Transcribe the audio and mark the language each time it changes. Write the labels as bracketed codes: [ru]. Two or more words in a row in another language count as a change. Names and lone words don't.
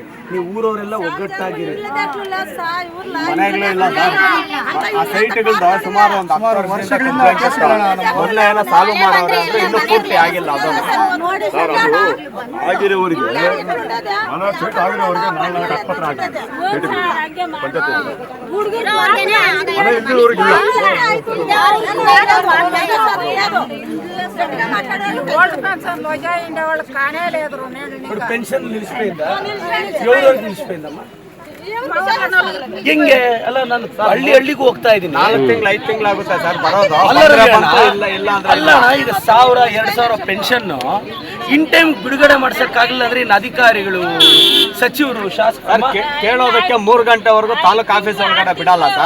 [kn] ನೀವು ಊರವರೆಲ್ಲ ಒಗ್ಗಟ್ಟಾಗಿರಿ. ಮನೆಗಳೇ ಇಲ್ಲ ಆ ಸೈಟ್ಗಳನ್ನ ಸುಮಾರು ಒಂದು 10 ವರ್ಷಗಳಿಂದ ಮೊದಲೇ ಎಲ್ಲ ಸಾಲ್ವ್ ಮಾಡೋರೆ ಅಂದ್ರೆ ಇನ್ನೂ ಪೂರ್ತಿ ಆಗಿಲ್ಲ. ಆಗಿರೋರಿಗೆ ಮನೆ ಸೈಟ್ ಆಗಿರೋರಿಗೆ 4 ಆಸ್ಪತ್ರೆ ಆಗಿದೆ. [te] పెన్షన్ నిలిచిపోయిందా? ఎవరెవరికి నిలిచిపోయిందమ్మా? [kn] ಹೆಂಗೆ ಅಲ್ಲ, ನಾನು ಹಳ್ಳಿಗೂ ಹೋಗ್ತಾ ಇದ್ದೀನಿ. 4 ತಿಂಗಳು 5 ತಿಂಗಳು ಆಗುತ್ತೆ ಸರ್ ಬರೋದು. ಅಲ್ಲ ಈಗ 1000-2000 ಪೆನ್ಷನ್ [en] in time [kn] ಬಿಡುಗಡೆ ಮಾಡ್ಸಕ್ಕಾಗಲಿಲ್ಲ ಅಂದ್ರೆ ಇನ್ನು ಅಧಿಕಾರಿಗಳು, ಸಚಿವರು, ಶಾಸಕರು ಕೇಳೋದಕ್ಕೆ 3 ಗಂಟೆವರೆಗೂ ತಾಲೂಕು ಆಫೀಸ್ ಒಳಗಡೆ ಬಿಡಲ್ಲ ಸರ್.